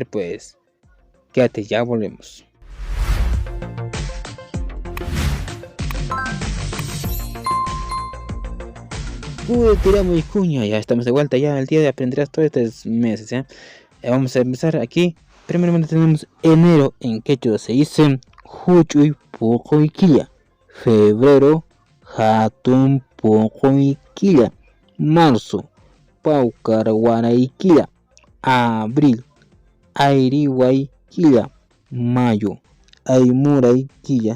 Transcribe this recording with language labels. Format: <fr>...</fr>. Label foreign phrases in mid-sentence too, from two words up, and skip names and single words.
<es>Pues quédate, ya volvemos. Tiramos y cuña, ya estamos de vuelta, ya el día de aprenderás todos estos meses, ¿eh? Vamos a empezar aquí. Primeramente tenemos enero, en quechua se dice</es> <qu>Juchuy Pocoiquilla.</qu> <es>Febrero,</es> <qu>Hatun Pocoiquilla.</qu> <es>Marzo, Paucarguaraiquilla. Abril, Airihuayquilla. Mayo, Aymuraiquilla.</es>